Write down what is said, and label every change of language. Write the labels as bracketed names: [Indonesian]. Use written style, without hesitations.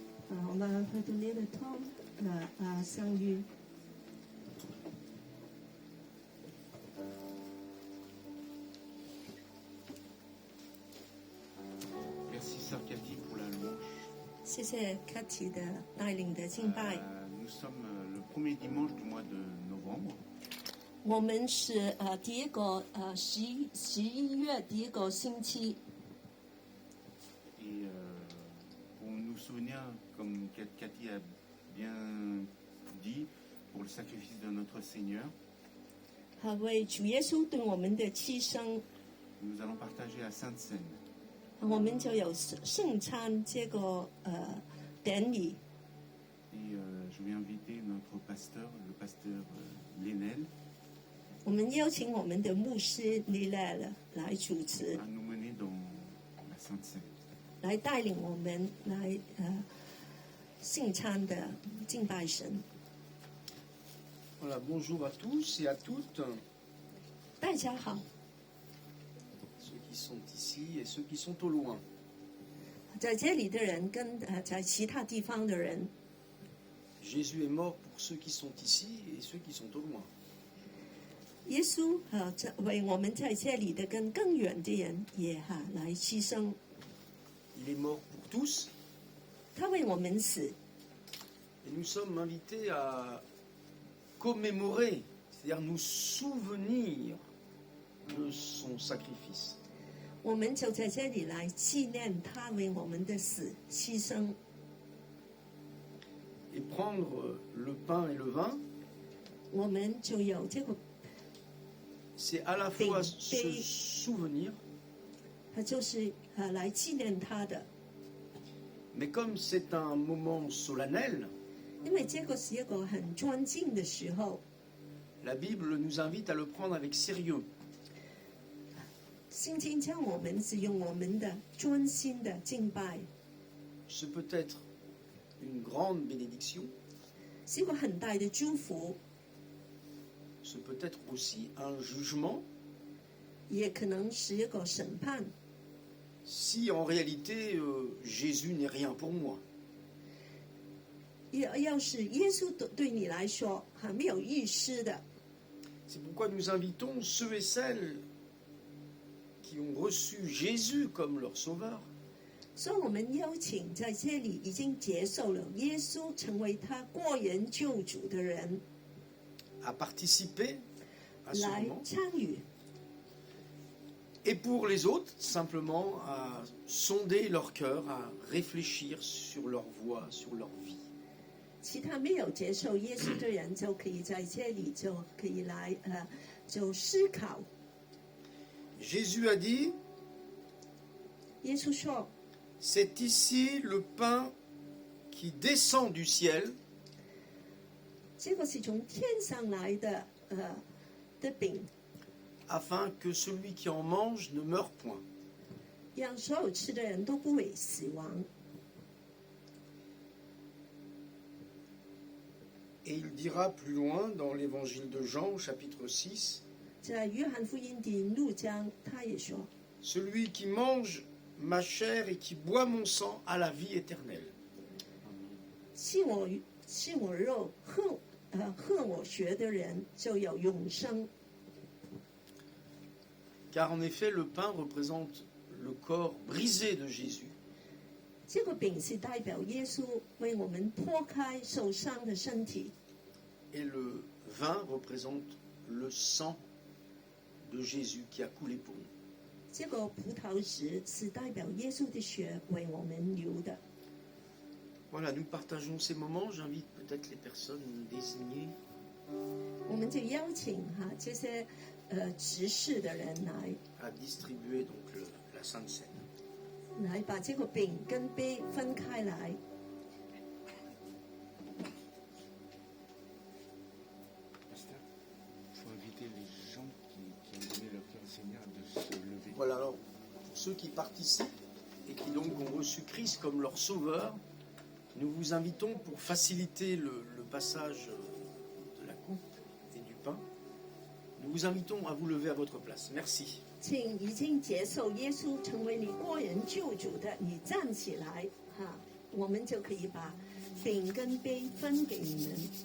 [French] Alors, on va redonner le temps à Saint-Louis. Merci Sœur Cathy pour la louange. [Chinese] 谢谢 Cathy 的带领的敬拜。 [French] Nous sommes le premier dimanche du mois de novembre. [Chinese] 我们是第一个11月第一个星期。 [French] Et pour nous souvenir, comme Cathy a bien dit, pour le sacrifice de notre Seigneur. [Chinese] 为主耶稣对我们的牺牲， [French] Nous allons partager la Sainte Seine. [Chinese] 我们就有圣餐这个典礼。 [French] Et je vais inviter notre pasteur, le pasteur Lénel, [Chinese] 我们邀请我们的牧师利奈了来主持， [French] à nous mener dans la Sainte Seine. [Chinese] 来带领我们来圣餐的敬拜神。 [French] Voilà, bonjour à tous et à toutes, [Chinese] 大家好， [French] ceux qui sont ici et ceux qui sont au loin. [Chinese] 在这里的人跟在其他地方的人， [French] Jésus est mort pour ceux qui sont ici et ceux qui sont au loin. [Chinese] 耶稣为我们在这里的跟更远的人也来牺牲， [French] Il est mort pour tous [Chinese] 他为我们死， [French] et nous sommes invités à commémorer, c'est-à-dire nous souvenir de son sacrifice. [Chinese] 我们就在这里来纪念他为我们的死牺牲。 [French] Et prendre le pain et le vin, [Chinese] 我们就有这个， [French] c'est à la fois se souvenir, [Chinese] 它就是来纪念他的， [French] mais comme c'est un moment solennel, [Chinese] 因为这个是一个很专敬的时候。 [French] la Bible nous invite à le prendre avec sérieux. [Chinese] 圣经叫我们使用我们的专心的敬拜， [French] Ce peut être une grande bénédiction, [Chinese] 是一个很大的祝福， [French] ce peut être aussi un jugement, [Chinese] 也可能是一个审判。 [French] si en réalité Jésus n'est rien pour moi. [Chinese] 要是耶稣对你来说还没有意思的， [French] C'est pourquoi nous invitons ceux et celles qui ont reçu Jésus comme leur sauveur [Chinese] 所以我们邀请在这里已经接受了耶稣成为他个人救主的人 [French] à participer à ce [Chinese] 来 [French] moment, [Chinese] 参与。 [French] et pour les autres, simplement à sonder leur cœur, à réfléchir sur leur voie, sur leur vie. [Chinese] 其他没有接受耶稣的人就可以在这里就可以来就思考。 [French] Jésus a dit, [Chinese] 耶稣说 [French] c'est ici le pain qui descend du ciel, [Chinese] 这个是从天上来的的饼， [French] afin que celui qui en mange ne meure point. [Chinese] 让所有吃的人都不会死亡。 [French] Et il dira plus loin dans l'évangile de Jean, au chapitre 6, [Chinese] 在约翰福音第6章，他也说： [French] celui qui mange ma chair et qui boit mon sang a la vie éternelle. [Chinese] 吃我肉喝我血的人就有永生。 [French] Car en effet, le pain représente le corps brisé de Jésus, [Chinese] 这个饼是代表耶稣为我们剖开受伤的身体， [French] et le vin représente le sang de Jésus qui a coulé pour nous. [Chinese] 这个葡萄汁是代表耶稣的血为我们流的。 [French] Voilà, nous partageons ces moments. J'invite peut-être les personnes désignées [Chinese] 我们就邀请这些执事的人来 [French] à distribuer donc la Sainte Seine. [Chinese] 来把这个饼跟杯分开来。 [French] Pasteur, il faut inviter les gens qui ont donné leur cœur au Seigneur de se lever. Voilà, alors, pour ceux qui participent et qui donc ont reçu Christ comme leur sauveur, nous vous invitons pour faciliter le passage de la coupe et du pain, nous vous invitons à vous lever à votre place. Merci. [Chinese] 请已经接受耶稣成为你个人救主的，你站起来我们就可以把饼跟杯分给你们。